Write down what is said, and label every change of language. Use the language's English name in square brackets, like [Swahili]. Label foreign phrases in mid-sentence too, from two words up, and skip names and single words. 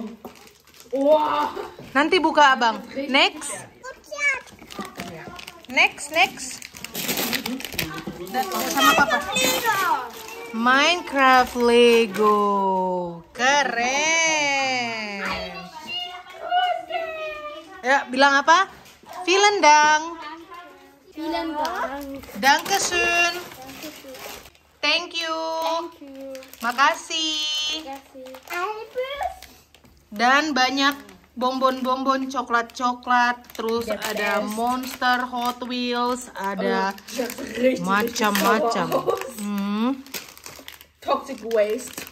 [Indonesian] Wow. Nanti buka abang. Next. Sama papa. Minecraft Lego. Keren. Ya, bilang apa? [German] Vielen Dank. Vielen Dank. Dankeschön. [English] Thank you. [Indonesian] Makasih. Dan banyak bonbon-bonbon, coklat-coklat, terus ada Monster, Hot Wheels, ada macam-macam. Toxic waste.